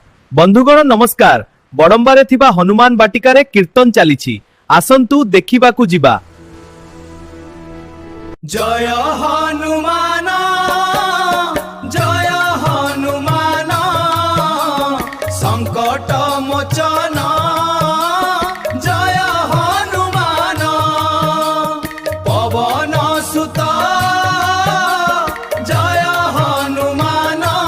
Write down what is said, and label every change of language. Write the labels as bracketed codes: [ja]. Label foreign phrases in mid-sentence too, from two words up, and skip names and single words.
[or] ବନ୍ଧୁଗଣ ନମସ୍କାର। ବଡ଼ମ୍ବାରେ ଥିବା ହନୁମାନ ବାଟିକାରେ କୀର୍ତ୍ତନ ଚାଲିଛି, ଆସନ୍ତୁ ଦେଖିବାକୁ ଯିବା। [hi] जय हनुमान जय हनुमान संकट मोचन जय हनुमान पवन सुत जय हनुमान